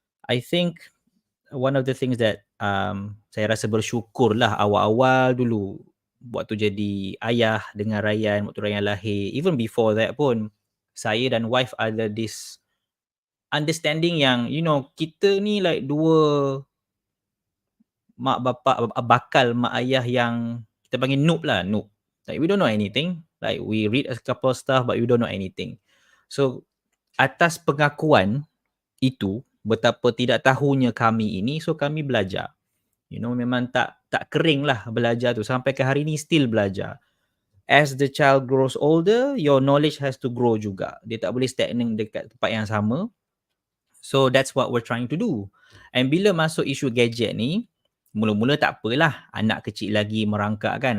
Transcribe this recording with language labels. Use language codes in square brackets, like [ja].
[en] I think one of the things that [ms] saya rasa bersyukur lah awal-awal dulu waktu jadi ayah dengan Ryan, waktu Ryan lahir, [en] even before that [ms] pun, saya dan wife ada [en] this understanding [ms] yang kita ni like dua mak bapak bakal mak ayah yang kita panggil noob. [en] Like we don't know anything. Like we read a couple of stuff but we don't know anything. [ms] So atas pengakuan itu, betapa tidak tahunya kami ini, so kami belajar. Memang tak kering lah belajar tu. Sampai ke hari ni still belajar. [en] As the child grows older, your knowledge has to grow [ms] juga. Dia tak boleh stagnant dekat tempat yang sama. [en] So that's what we're trying to do. [ms] And bila masuk isu gadget ni, mula-mula tak apalah, anak kecil lagi merangkak kan.